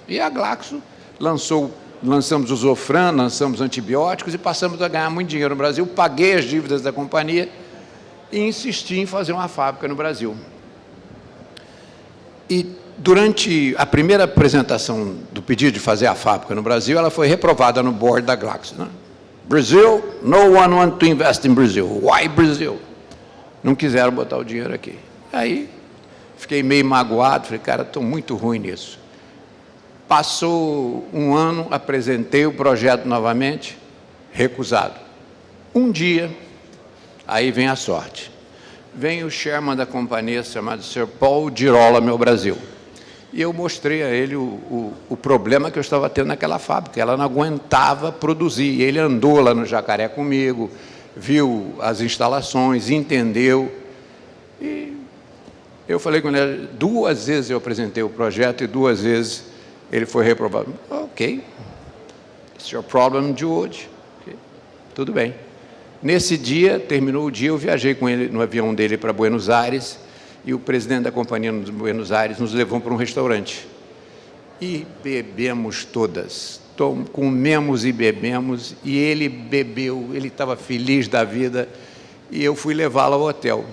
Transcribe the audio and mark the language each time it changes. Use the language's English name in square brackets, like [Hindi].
[Portuguese] E a Glaxo lançamos o Zofran, lançamos antibióticos e passamos a ganhar muito dinheiro no Brasil. Paguei as dívidas da companhia e insisti em fazer uma fábrica no Brasil. E durante a primeira apresentação do pedido de fazer a fábrica no Brasil, ela foi reprovada no board da Glaxo. Né? [English] Brasil, no one wants to invest in Brazil. Why Brazil? [Portuguese] Não quiseram botar o dinheiro aqui. Aí, fiquei meio magoado, falei, cara, estou muito ruim nisso. Passou 1 ano, apresentei o projeto novamente, recusado. Um dia, aí vem a sorte. Vem o chairman da companhia, chamado Sr. Paul Girolamo Brasil. E eu mostrei a ele o problema que eu estava tendo naquela fábrica. Ela não aguentava produzir. E ele andou lá no Jacaré comigo, viu as instalações, entendeu. E eu falei com ele, 2 vezes eu apresentei o projeto e 2 vezes ele foi reprovado. [English] Ok, it's your problem, George. [Portuguese] Okay. Tudo bem. Nesse dia, terminou o dia, eu viajei com ele no avião dele para Buenos Aires, e o presidente da companhia de Buenos Aires nos levou para um restaurante. E bebemos todas, comemos e bebemos, e ele bebeu, ele estava feliz da vida, e eu fui levá-lo ao hotel.